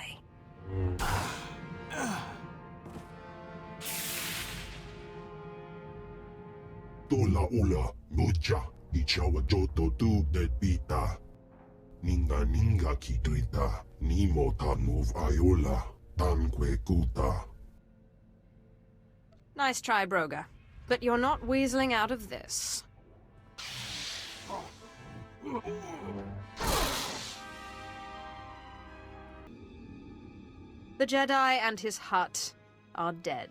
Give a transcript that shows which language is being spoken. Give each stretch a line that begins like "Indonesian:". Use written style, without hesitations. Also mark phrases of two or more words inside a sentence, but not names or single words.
English: Tola ula, mucha, ichawa joto tu de pita. Ninga kitrita, nimo tanuv ayola, tanque kuta. Nice try, Broga. But you're not weaseling out of this. The Jedi and his Hutt are dead.